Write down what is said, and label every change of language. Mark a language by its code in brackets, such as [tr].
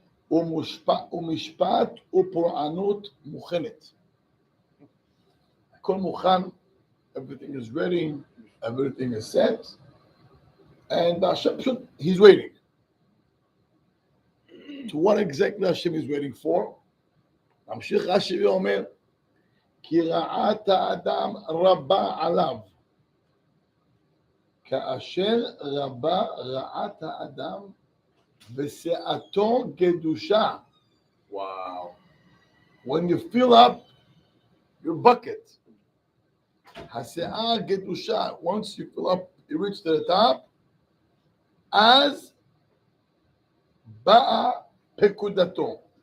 [he] ומשפט ופורענות מוכנת. הכל מוכן, [en] everything is ready, everything is set, and Hashem, he's waiting. To what exactly Hashem is waiting for? [he] ממשיך רש"י ואומר, כי רעת האדם רבה עליו. כאשר רבה רעת האדם ושאתו גדושה. [en] Wow. When you fill up your bucket, [he] השאה גדושה, [en] once you fill up, you reach to the top, [he] אז באה פקודתו.